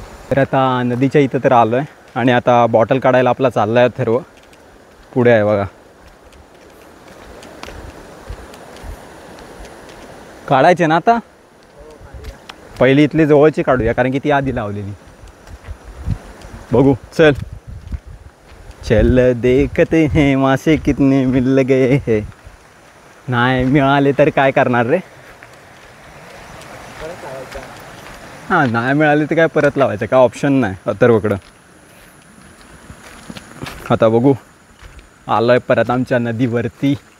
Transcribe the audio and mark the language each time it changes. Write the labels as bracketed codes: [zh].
[mr] तर आता नदीच्या इथं तर आलो आहे आणि आता बॉटल काढायला आपला चालला आहे सर्व. पुढे आहे बघा. काढायचे ना आता? पहिली इथली जवळची काढूया कारण की ती आधी लावलेली. बघू चल. [hi] चल देखते हैं मासे कितने मिल गए है. [mr] नाही मिळाले तर काय करणार रे? हां, नाही मिळाले तर काय परत लावायचं, काय ऑप्शन नाही अथर्वकडं. आता बघू, आलो आहे परत आमच्या नदीवरती.